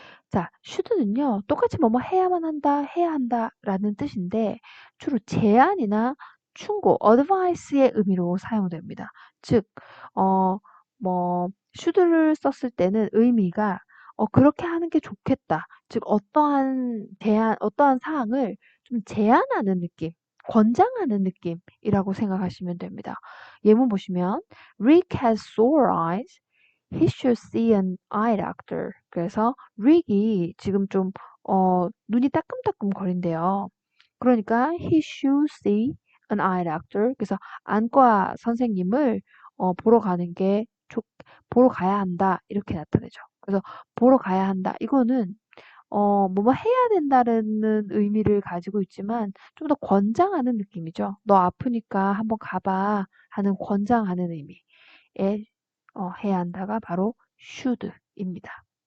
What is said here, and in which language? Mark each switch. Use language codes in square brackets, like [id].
[ko] 자, should는요, 똑같이 뭐뭐 해야만 한다, 해야 한다 라는 뜻인데 주로 제안이나 충고, advice의 의미로 사용됩니다. 즉, should를 썼을 때는 의미가 그렇게 하는 게 좋겠다. 즉, 어떠한 사항을 좀 제안하는 느낌, 권장하는 느낌이라고 생각하시면 됩니다. 예문 보시면, [en] Rick has sore eyes. He should see an eye doctor. [ko] 그래서 릭이 지금 좀 눈이 따끔따끔 거린대요. 그러니까 [en] he should see an eye doctor. [ko] 그래서 안과 선생님을 보러 가는 게 보러 가야 한다. 이렇게 나타내죠. 그래서 보러 가야 한다. 이거는 뭐뭐 해야 된다는 의미를 가지고 있지만 좀 더 권장하는 느낌이죠. 너 아프니까 한번 가봐 하는 권장하는 의미의 해야 한다가 바로 should입니다.